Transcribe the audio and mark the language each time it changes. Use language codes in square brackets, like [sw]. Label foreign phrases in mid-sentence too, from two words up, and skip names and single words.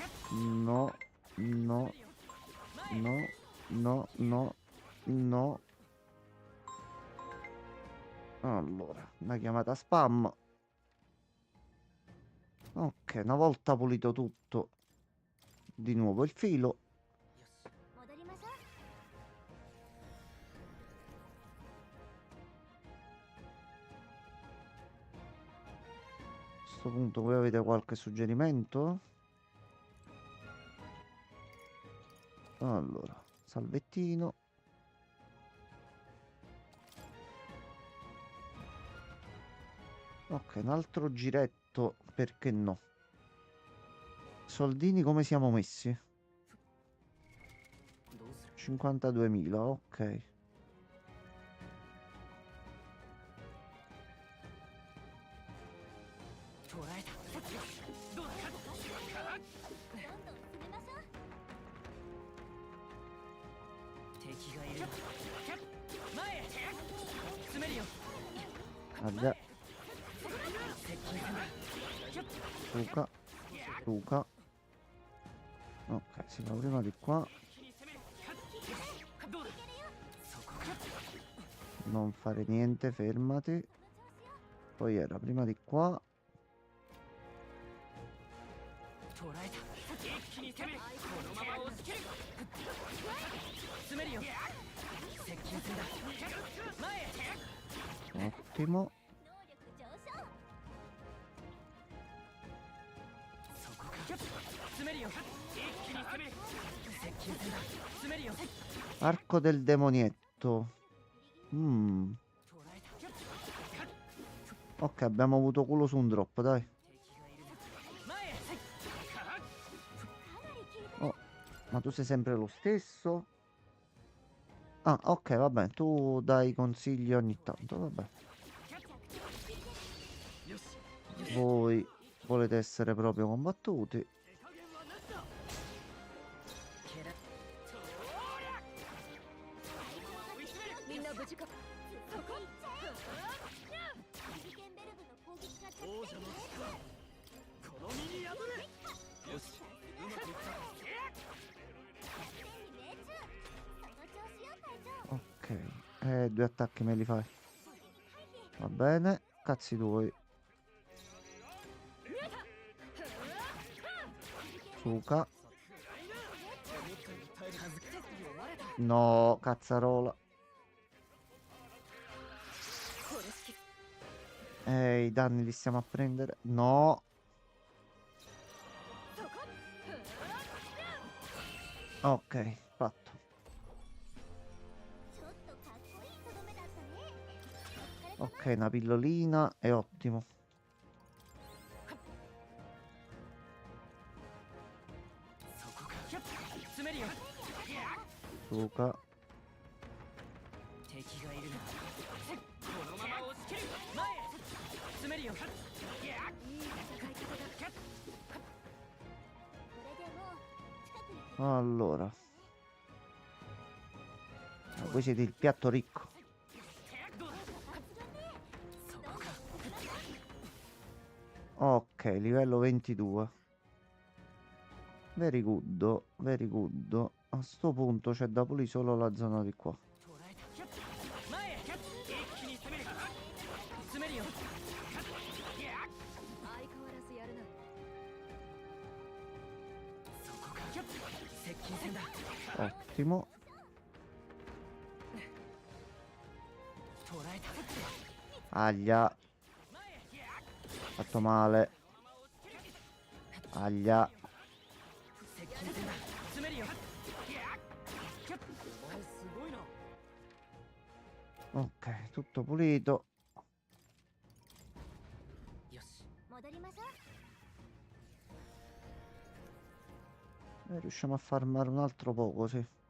[it] No, no, no, no, no, no. Allora, una chiamata spam. Ok, una volta pulito tutto, di nuovo il filo. [ja] 戻りましょう。 [it] A questo punto voi avete qualche suggerimento? Allora, salvettino. Ok, un altro giretto, perché no? Soldini come siamo messi? [ja] どうする [it] 52.000, ok. [ja] 捉えた。どうだ。どんどん進めましょう。敵がいる。前へ詰めるよ。 [it] Aglia, [ja] 接近戦だ。 [it] Luca, Luca. Ok, si va prima di qua. [ja] どうだ。そこか。 [it] Non fare niente, fermati. Poi era prima di qua. [ja] 捉えた。一気に攻める。このまま押し切る。詰めるよ。接近戦だ。前へ。 [it] Ottimo. [ja] 能力上昇。そこか。詰めるよ。一気に攻める。接近戦だ。詰めるよ。 [it] Arco del demonietto. [ja] 捉えた。 [it] Ok, abbiamo avuto culo su un drop, dai. [ja] 敵がいる。前へ。 [it] Oh, ma tu sei sempre lo stesso? Ah, ok, va bene. Tu dai consigli ogni tanto, vabbè. Voi volete essere proprio combattuti. [ja] みんな無事か。そこ行っちゃえ。ビビケンベルグの攻撃が着王者の力この身に宿れ。よし、うまくいった。作戦に命中。その調子よ、隊長。 [it] Ok, 2 attacchi me li fai. [ja] 攻撃回避。 [it] Va bene, cazzi tuoi. Suka. No, cazzarola. I danni li stiamo a prendere. No. Ok, fatto. [ja] ちょっとかっこいいとどめだったね。お疲れ様。 [it] Ok, una pillolina è ottimo. [ja] そこか。詰めるよ。 [it] Suka. [ja] 敵がいるな。このまま押し切る。前へ。詰めるよ。いい戦い方だ。これでもう近くに敵 [it] Allora. Voi siete il piatto ricco. [ja] そこか。 [it] Ok, livello 22. [en] Very good, very good. [it] A sto punto c'è da pulire solo la zona di qua. [ja] 捉えた。前へ。一気に攻める。詰めるよ。相変わらずやるな。そこか。接近戦だ。 [it] Ottimo. [ja] 捉えた。 [it] Aglia. [ja] 前へ。 [it] Fatto male. Aglia. [ja] 接近戦だ。詰めるよ。お前すごいな。 [it] Ok, tutto pulito. [ja] よし。戻りましょう。 [it] Riusciamo a farmare un altro poco, sì.